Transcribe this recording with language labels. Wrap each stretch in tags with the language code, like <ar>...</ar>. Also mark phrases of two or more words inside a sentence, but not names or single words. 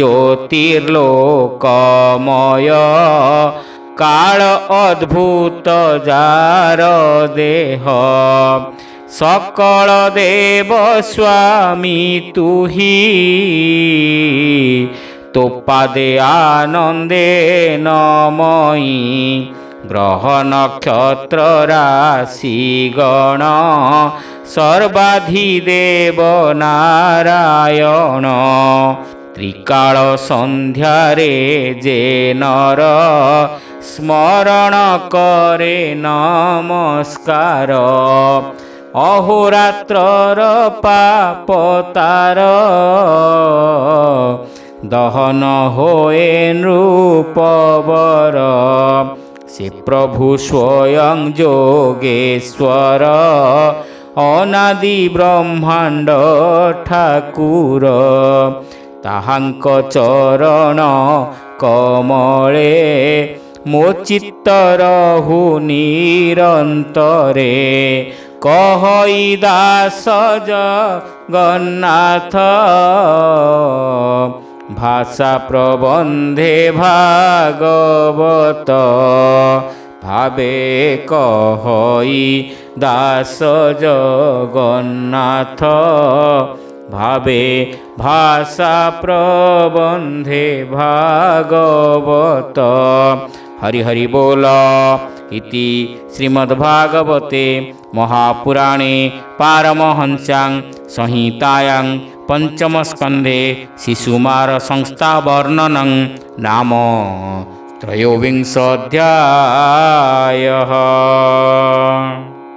<or>ଜ୍ୟୋତିର୍ଲୋକମୟ କାଳ ଅଦ୍ଭୁତ ଜାର ଦେହ ସକଳ ଦେବ ସ୍ୱାମୀ ତୁହି ତୋ ପାଦେ ଆନନ୍ଦେ ନମଇ ଗ୍ରହ ନକ୍ଷତ୍ର ରାଶି ଗଣ ସର୍ବାଧିଦେବ ନାରାୟଣ ତ୍ରିକାଳ ସନ୍ଧ୍ୟାରେ ଜେ ନର ସ୍ମରଣ କରେ ନମସ୍କାର ଅହୋରାତ୍ରର ପାପ ତାର ଦହନ ହୋଏ ନୃପବର ସେ ପ୍ରଭୁ ସ୍ୱୟଂ ଜୋଗେଶ୍ୱର ଅନାଦି ବ୍ରହ୍ମାଣ୍ଡ ଠାକୁର ତାହାଙ୍କ ଚରଣ କମଳେ ମୋ ଚିତ୍ତ ରହୁ ନିରନ୍ତରେ କହଇ ଦାସ ଜଗନ୍ନାଥ ଭାଷା ପ୍ରବନ୍ଧେ ଭାଗବତ ଭାବେ କହଇ ଦାସ ଜଗନ୍ନାଥ ଭାବେ ଭାଷା ପ୍ରବନ୍ଧେ ଭାଗବତ ହରି ହରି ବୋଲ</or> <sa>इति श्रीमद्भागवते महापुराणे पारमहंस्यां संहितायां पंचमस्कंधे शिशुमार संस्था वर्णनं नाम त्रयोविंशोऽध्यायः।</sa>